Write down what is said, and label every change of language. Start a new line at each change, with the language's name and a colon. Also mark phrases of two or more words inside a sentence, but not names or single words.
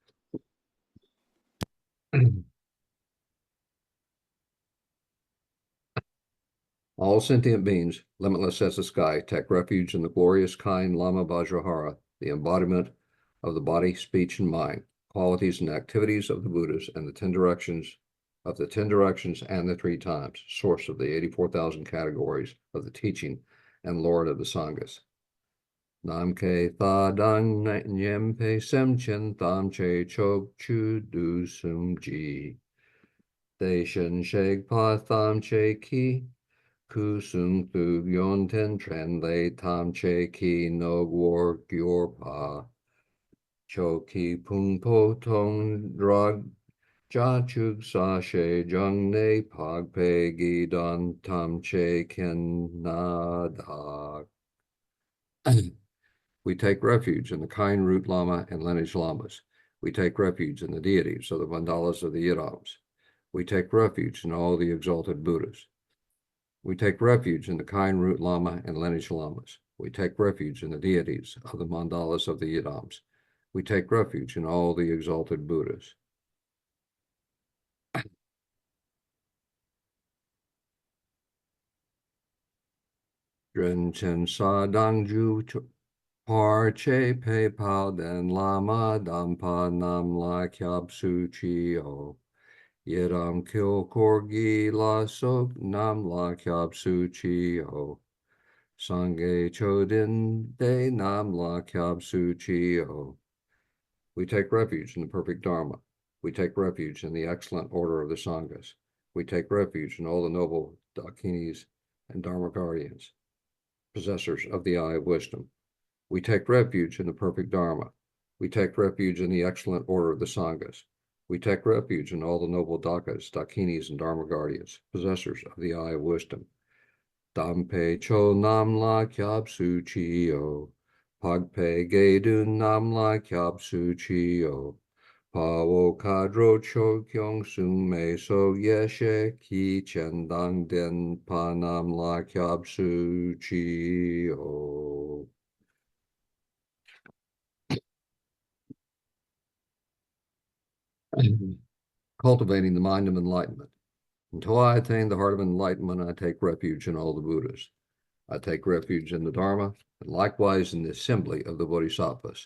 English: All sentient beings, limitless as the sky, take refuge in the glorious kind Lama Vajrahara, the embodiment of the body, speech, and mind, qualities and activities of the Buddhas, and the 10 directions and the 3 times, source of the 84,000 categories of the teaching and Lord of the Sanghas.
Tibetan: ནམ་མཁའི་མཐའ་དང་མཉམ་པའི་སེམས་ཅན་ཐམས་ཅད་ཕྱོགས་བཅུ་དུས་གསུམ་གྱི. དེ་བཞིན་གཤེགས་པ་ཐམས་ཅད་ཀྱི. སྐུ་གསུང་ཐུགས་ཡོན་ཏན་ཕྲིན་ལས་ཐམས་ཅད་ཀྱི་ངོ་བོར་གྱུར་པ. ཆོས་ཀྱི་ཕུང་པོ་སྟོང་ཕྲག་བརྒྱད་ཅུ་རྩ་བཞིའི་འབྱུང་གནས་འཕགས་པའི་དགེ་འདུན་ཐམས་ཅད་ཀྱི་མངའ་བདག.
English: We take refuge in the kind root lama and lineage lamas. We take refuge in the deities of the mandalas of the Yidams. We take refuge in all the exalted Buddhas. We take refuge in the kind root lama and lineage lamas. We take refuge in the deities of the mandalas of the Yidams. We take refuge in all the exalted Buddhas.
Tibetan: དྲིན་ཅན་རྩ་བ་དང་བརྒྱུད་པར་བཅས་པའི་དཔལ་ལྡན་བླ་མ་དམ་པ་རྣམས་ལ་སྐྱབས་སུ་མཆིའོ. ཡི་དམ་དཀྱིལ་འཁོར་གྱི་ལྷ་ཚོགས་རྣམས་ལ་སྐྱབས་སུ་མཆིའོ. སངས་རྒྱས་བཅོམ་ལྡན་འདས་རྣམས་ལ་སྐྱབས་སུ་མཆིའོ.
English: We take refuge in the perfect Dharma. We take refuge in the excellent order of the Sanghas. We take refuge in all the noble Dakinis and Dharma guardians, possessors of the eye of wisdom. We take refuge in the perfect Dharma. We take refuge in the excellent order of the Sanghas. We take refuge in all the noble Dakas, Dakinis, and Dharma guardians, possessors of the eye of wisdom.
Tibetan: དམ་པའི་ཆོས་རྣམས་ལ་སྐྱབས་སུ་མཆིའོ. འཕགས་པའི་དགེ་འདུན་རྣམས་ལ་སྐྱབས་སུ་མཆིའོ. དཔའ་བོ་མཁའ་འགྲོ་ཆོས་སྐྱོང་སྲུང་མའི་ཚོགས་ཡེ་ཤེས་ཀྱི་སྤྱན་དང་ལྡན་པ་རྣམས་ལ་སྐྱབས་སུ་མཆིའོ.
English: Cultivating the mind of enlightenment. Until I attain the heart of enlightenment, I take refuge in all the Buddhas. I take refuge in the Dharma, and likewise in the assembly of the bodhisattvas.